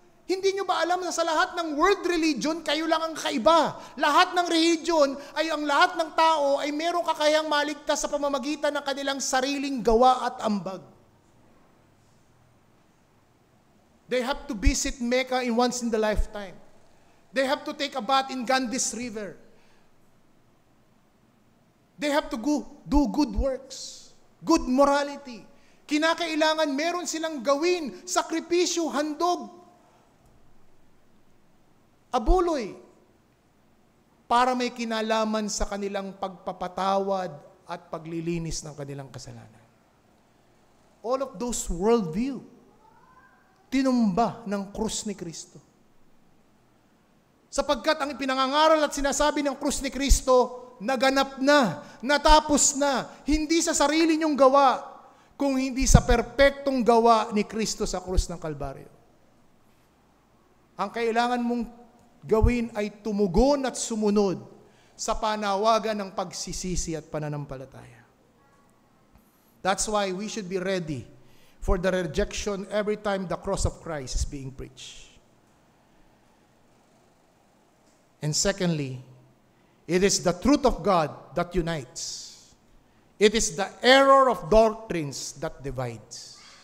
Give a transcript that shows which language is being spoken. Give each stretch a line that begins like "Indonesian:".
Filipino: Hindi nyo ba alam na sa lahat ng world religion, kayo lang ang kaiba? Lahat ng religion ay ang lahat ng tao ay merong kakayang maligtas sa pamamagitan ng kanilang sariling gawa at ambag.
English: They have to visit Mecca once in the lifetime. They have to take a bath in Ganges River. They have to do good works. Good morality.
Filipino: Kinakailangan meron silang gawin, sakripisyo, handog, abuloy, para may kinalaman sa kanilang pagpapatawad at paglilinis ng kanilang kasalanan.
English: All of those worldview,
Filipino: tinumba ng krus ni Kristo. Sapagkat ang pinangangaral at sinasabi ng krus ni Kristo, naganap na, natapos na, hindi sa sarili niyong gawa, kung hindi sa perpektong gawa ni Kristo sa krus ng Kalbaryo. Ang kailangan mong gawin ay tumugon at sumunod sa panawagan ng pagsisisi at pananampalataya.
English: That's why we should be ready for the rejection every time the cross of Christ is being preached. And secondly, it is the truth of God that unites. It is the error of doctrines that divides.